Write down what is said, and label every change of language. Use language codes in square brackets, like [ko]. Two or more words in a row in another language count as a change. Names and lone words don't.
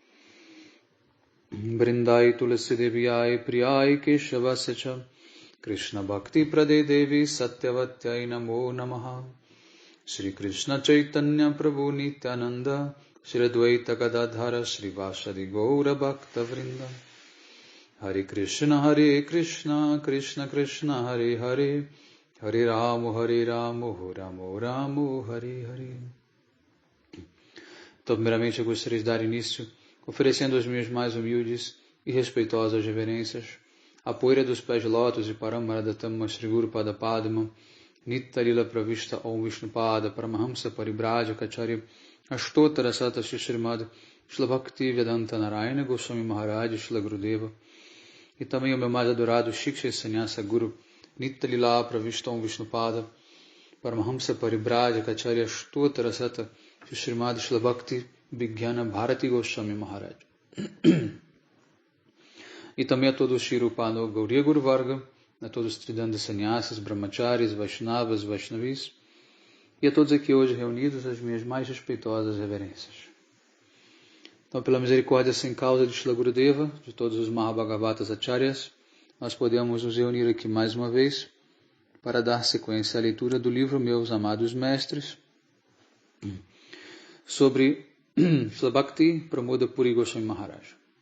[sa] वृन्दायै तुलसी देव्यै प्रियायै केशवस्य कृष्ण भक्ति प्रदे देवि सत्यवत्यै नमो नमः श्री कृष्ण चैतन्य प्रभु नित्यानन्द श्री अद्वैत गदाधर श्रीवासादि गौर भक्त वृन्द हरे कृष्ण कृष्ण कृष्ण हरे हरे हरे राम राम राम हरे हरे. [pt] Então, primeiramente eu gostaria de dar início oferecendo as minhas mais humildes e respeitosas reverências a poeira dos pés de lótus de Paramaradatama Shri Guru Pada Padma Nitya Pravishta Om Vishnupada Paramahamsa Paribraja Kacharya Ashtotara Sata Shrimad Shila Bhakti Vedanta Narayana Goswami Maharaj Shila Gurudeva e também o meu mais adorado Shiksha Sannyasa Guru Nitya Pravishta Om Vishnupada Paramahamsa Paribraja Kacharya Ashtotara Sata Shrimad Shila Bhakti Vigyana Bharati Goswami Maharaj e também a todos os Shirupano Gauriya Guru Varga, a todos os Tridanda Sannyasis, Brahmacharis, Vaishnavas, Vaishnavis e a todos aqui hoje reunidos as minhas mais respeitosas reverências. Então, pela misericórdia sem causa de Shila Gurudeva, de todos os Mahabhagavatas Acharyas, nós podemos nos reunir aqui mais uma vez para dar sequência à leitura do livro Meus Amados Mestres sobre Shila Bhakti Pramoda Puri Goswami Maharaj.